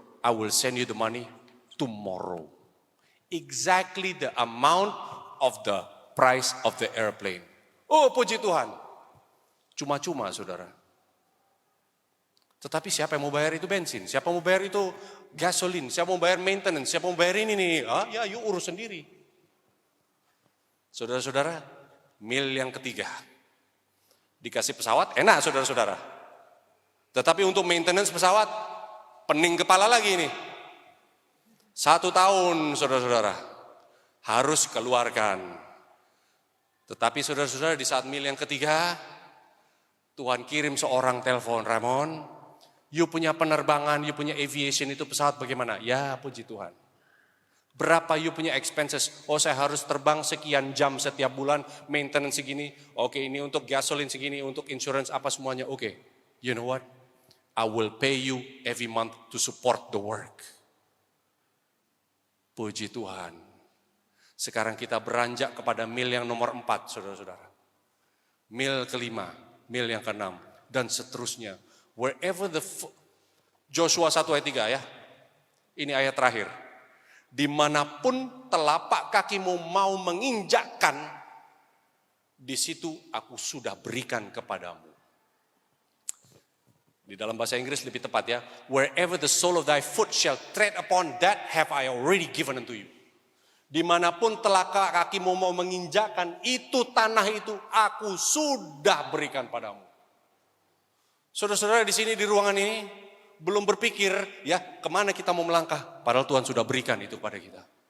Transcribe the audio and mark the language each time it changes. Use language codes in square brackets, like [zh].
[en] I will send you the money tomorrow. Exactly the amount of the price of the airplane. [id] Oh, puji Tuhan. Cuma-cuma, saudara. Tetapi siapa yang mau bayar itu bensin? Siapa mau bayar itu gasolin? Siapa mau bayar maintenance? Siapa mau bayar ini nih? Ya, yuk urus sendiri. Saudara-saudara, mil yang ketiga. Dikasih pesawat, enak saudara-saudara. Tetapi untuk maintenance pesawat, pening kepala lagi nih. 1 tahun saudara-saudara, harus keluarkan. Tetapi saudara-saudara di saat mil yang ketiga, Tuhan kirim seorang telepon, Ramon, you punya penerbangan, you punya aviation itu pesawat bagaimana? Ya puji Tuhan. Berapa you punya expenses? Oh saya harus terbang sekian jam setiap bulan, maintenance segini. Oke ini untuk gasolin segini, untuk insurance apa semuanya. [en] Oke, you know what? I will pay you every month to support the work. [id] Puji Tuhan. Sekarang kita beranjak kepada mil yang nomor 4, saudara-saudara. Mil kelima, mil yang ke-6, dan seterusnya. Wherever Joshua 1 ayat 3 ya. Ini ayat terakhir. Dimanapun telapak kakimu mau menginjakkan, di situ aku sudah berikan kepadamu. Di dalam bahasa Inggris lebih tepat ya. [en] Wherever the sole of thy foot shall tread upon, that have I already given unto you. [id] Dimanapun telapak kakimu mau menginjakkan, itu tanah itu aku sudah berikan padamu. Saudara-saudara di sini di ruangan ini belum berpikir ya kemana kita mau melangkah. Padahal Tuhan sudah berikan itu pada kita.